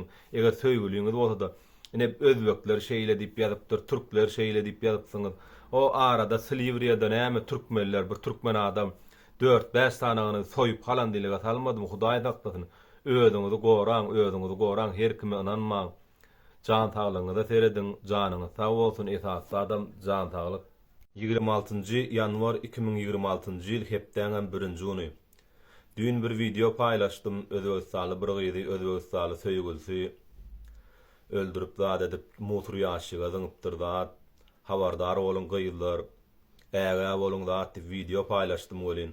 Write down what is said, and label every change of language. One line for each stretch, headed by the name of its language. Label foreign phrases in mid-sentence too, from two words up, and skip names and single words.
Turkmen: Eger söýgüliňiz bolsa-da ine özbekler şeýle diýip ýazypdyr, türkler şeýle diýip ýazypsyňyz. O arada Silivriýada näme türkmenler, bir türkmen adam 4-5 sanagyny soýup halan dilige salmadymy, Hudaý saklasyn. Özüňizi goraň, her kime inanmaň.
Turkish: Can sağlığınıza seyredin, canınız sağ olsun, esaslı adam can sağlık.
Turkmen: 26-njy ýanwar 2026-njy ýyl hepdäňem 1-nji güni. Dün bir video paýlaşdym, Özbegistanly bir gyýdy, Özbegistanly söýgülisi öldürüp zat edip motor ýaşyga zyňypdyrda, habardar bolun gyýdylar, äge bolun zat diýip video paýlaşdym bolyn.